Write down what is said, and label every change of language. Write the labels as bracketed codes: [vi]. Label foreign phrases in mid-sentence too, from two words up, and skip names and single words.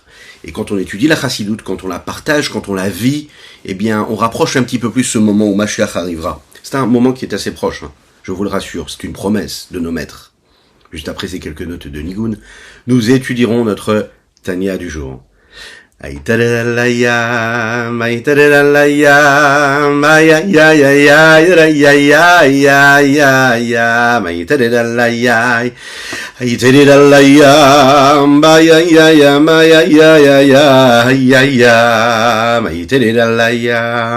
[fr] Et quand on étudie la Chassidoute, quand on la partage, quand on la vit, eh bien, on rapproche un petit peu plus ce moment où Mashiach arrivera. C'est un moment qui est assez proche, je vous le rassure, c'est une promesse de nos maîtres. Juste après ces quelques notes de Nigun, nous étudierons notre Tanya du jour. Aïtalalaya, maïtalalaya, maya ya ya ya ya ya ya ya ya, maïtalalaya, aïtalalaya, maya ya ya maya ya ya ya ya ya, maïtalalaya.